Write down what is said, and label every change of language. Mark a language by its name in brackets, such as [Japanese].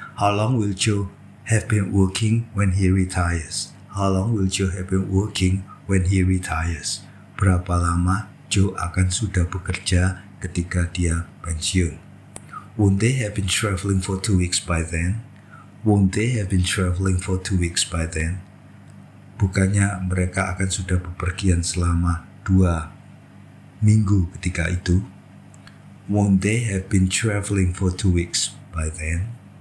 [English] How long will Joe have been working when he retires? How long will Joe have been working when he retires? [Indonesian] Berapa lama Joe akan sudah bekerja ketika dia pensiun? [English] Won't they have been traveling for 2 weeks by then? Won't they have been traveling for 2 weeks by then? [Indonesian] Bukannya mereka akan sudah bepergian selama 2 minggu ketika itu? [English] Won't they have been traveling for 2 weeks by then?